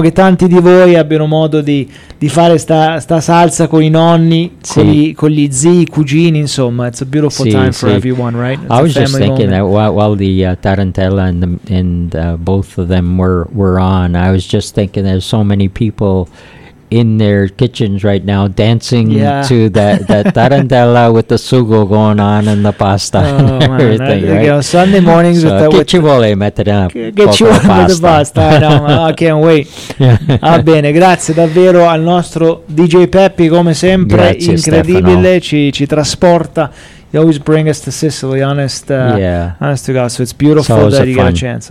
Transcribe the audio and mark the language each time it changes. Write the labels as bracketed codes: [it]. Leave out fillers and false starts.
[it] che tanti di voi abbiano modo di fare sta salsa con i nonni, con gli zii, i cugini, insomma. [en] It's a beautiful time for everyone, right? It's I was just thinking moment. That while the tarantella and both of them were on, I was just thinking there's so many people in their kitchens right now dancing to that tarantella with the sugo going on and the pasta and everything, man. Right? You know, Sunday mornings so with the... [it] Che ci vuole mettere una [en] the pasta? No, I can't wait. [it] Va bene, grazie davvero al nostro DJ Peppi, come sempre. Grazie, incredibile, Stefano. ci trasporta. [en] You always bring us to Sicily, honest to God. So it's beautiful that you get a chance.